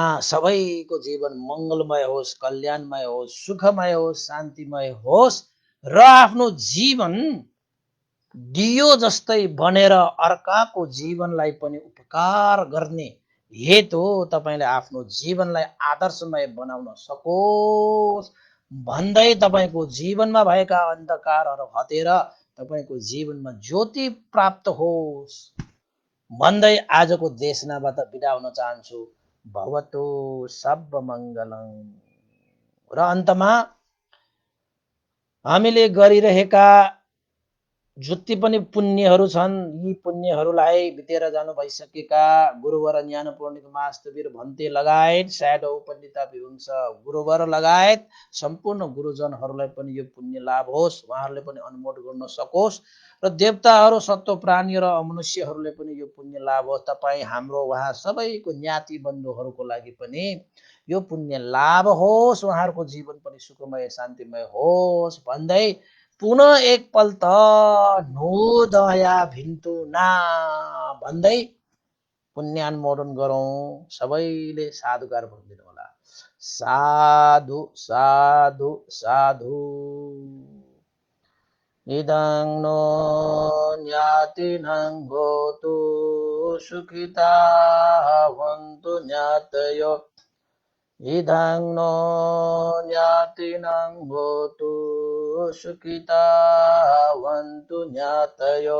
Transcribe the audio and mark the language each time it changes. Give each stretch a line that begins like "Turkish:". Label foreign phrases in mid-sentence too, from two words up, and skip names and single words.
Nepali: सबैको जीवन मङ्गलमय होस्, कल्याणमय होस्, सुखमय होस्, शान्तिमय होस् र आफ्नो जीवन दियो जस्तै बनेर अर्काको जीवनलाई पनि उपकार गर्ने हेतु तपाईँले आफ्नो जीवनलाई आदर्शमय बनाउन सकोस् भन्दै तपाईँको जीवनमा भएका अन्धकारहरू हटेर तपाईँको जीवनमा ज्योति प्राप्त होस् भन्दै आजको देशनाबाट बिदा हुन चाहन्छु।
Pali: भवतु सब मङ्गलम्।
Nepali: र अन्तमा हामीले गरिरहेका जति पनि पुण्यहरू छन्, यी पुण्यहरूलाई बितेर जानु भइसकेका गुरुवर ज्ञानपूर्णिक मास्तवीर भन्ते लगायत स्याडो पण्डिता विभुंश गुरुवर लगायत सम्पूर्ण गुरुजनहरूलाई पनि यो पुण्य लाभ होस्, उहाँहरूले पनि अनुमोदन गर्न सकोस् र देवताहरू, सत्व प्राणी र मनुष्यहरूले पनि यो पुण्य लाभ होस्। तपाईँ हाम्रो उहाँ सबैको ज्ञाति बन्धुहरूको लागि पनि यो पुण्य लाभ होस्, उहाँहरूको जीवन पनि सुखमय शान्तिमय होस् भन्दै पुनः एकपल्ट
Newari: नुदया भिन्तुना
Nepali: भन्दै पुण्यानुमोदन गरौँ। सबैले साधुकार भनिदिनु होला।
Pali: साधु साधु साधु। इदं नो ज्ञातिनं होतु सुखिता भवन्तु ज्ञातयो। इदं नो ज्ञातिनं होतु सुखिता भवन्तु ज्ञातयो।